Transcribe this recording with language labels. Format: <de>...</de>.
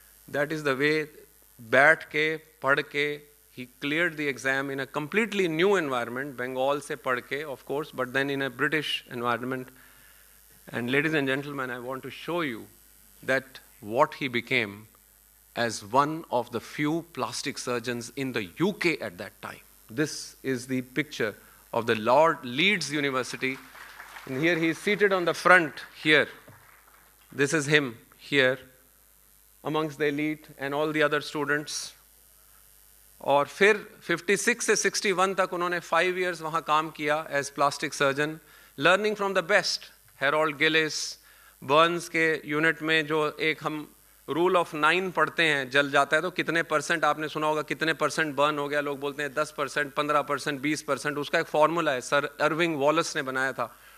<en>that is the way,</en> <hi>बैठ के पढ़ के</hi> <en>ही cleared the exam in a completely new environment,</en> <hi>Bengal से पढ़ के</hi> <en>Of course, but then in a British environment. And ladies and gentleman, I want to show you that what he became as one of the few plastic surgeons in the UK at that time. This is the picture of the Lord Leeds University. And here he is seated on the front here. This is him here amongst the elite and all the other students.</en> <hi>और फिर 56 से 61 तक उन्होंने 5 years वहाँ काम किया</hi> <en>as plastic surgeon, learning from the best,</en> <hi>Harold Gillies. Burns के unit में जो एक हम रूल ऑफ 9 पढ़ते हैं, जल जाता है तो कितने परसेंट, आपने सुना होगा कितने परसेंट बर्न हो गया, लोग बोलते हैं 10%, 15%, 20%, उसका एक फॉर्मूला है, सर अर्विंग वॉलस ने बनाया था।</hi>